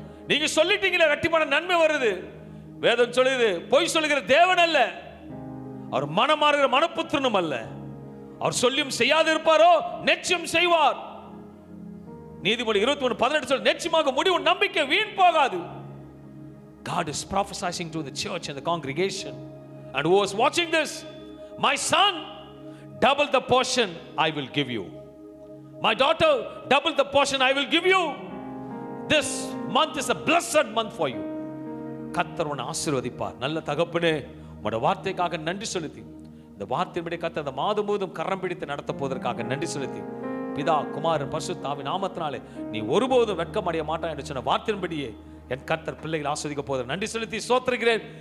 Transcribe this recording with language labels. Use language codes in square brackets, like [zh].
[ta] நீங்க சொல்லிட்டீங்களே இரட்டிப்பான நன்மை வருது. வேதம் சொல்லுது, பொய் சொல்லுகிற தேவன் அல்ல, அவர் மனமாறுகிற மனப்புத்திரனும் அல்ல. அவர் சொல்லியும் செய்யாது இருப்பாரோ, நிச்சயம் செய்வார். நீதிமொழி 21:18 சொல்ல, நிச்சயமாக முடிவு நம்பிக்கை வீண் போகாது. [en] God is prophesying to the church and the congregation, and who was watching this, my son, double the portion I will give you. My daughter, double the portion I will give you. This month is a blessed month for you. [ta] கர்த்தர் உன்னை ஆசீர்வதிப்பார். நல்ல தகப்பனே, உம்முடைய வார்த்தைக்காக நன்றி செலுத்தி, இந்த வார்த்தையின்படி கர்த்தர் இந்த மாதம் முழுவதும் கரம் பிடித்து நடத்த போவதற்காக நன்றி செலுத்தி, பிதா குமாரன் பரிசுத்த ஆவியின் நாமத்தினாலே நீ ஒருபோதும் வெட்கமடைய மாட்டாய் என்று சொன்ன வார்த்தையின்படியே என் கர்த்தர் பிள்ளைகள் ஆஸ்வதிக்க போவதற்கு நன்றி செலுத்தி ஸ்தோத்திரிக்கிறேன்.